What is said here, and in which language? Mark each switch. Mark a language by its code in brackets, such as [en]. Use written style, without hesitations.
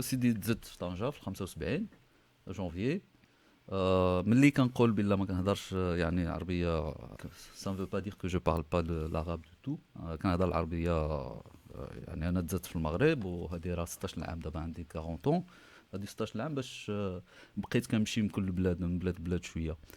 [ar] سيدي تزدت في طنجة في 75 جونفيي. [fr] ملي كنقول بلا ما كنهضرش يعني عربية ça ne veut pas dire que je parle pas de l'arabe du tout. [ar] كنهضر العربية يعني أنا تزدت في المغرب وهذه راه 16 عام دابا عندي 40 ans. هذه 16 عام باش بقيت كنمشي من كل بلاد من بلاد شوية.